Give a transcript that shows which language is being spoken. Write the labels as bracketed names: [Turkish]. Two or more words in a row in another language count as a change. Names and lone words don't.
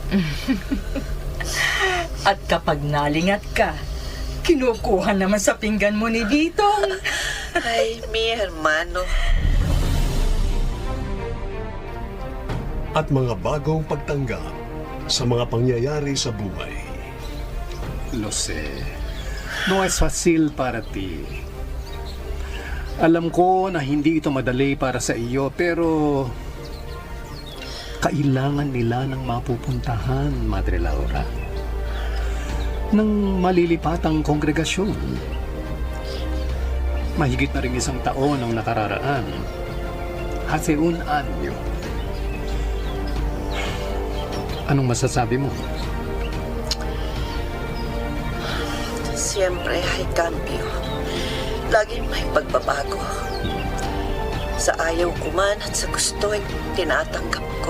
[Filipino] At kapag nalingat ka, kinukuha naman sa pinggan mo ni Ditong. [Spanish] Ay, mi hermano. [Filipino] At mga bagong pagtanggap sa mga pangyayari sa buhay. [Spanish] Lo sé. No es fácil para ti. [Filipino] Alam ko na hindi ito madali para sa iyo, pero kailangan nila ng mapupuntahan, Madre Laura, ng malilipatang kongregasyon. Mahigit na rin 1 taon ang nakararaan. [Spanish] Hace un año. [Filipino] Anong masasabi mo? Siyempre ay cambio. Laging may pagbabago. Sa ayaw ko man at sa gusto ay tinatanggap ko.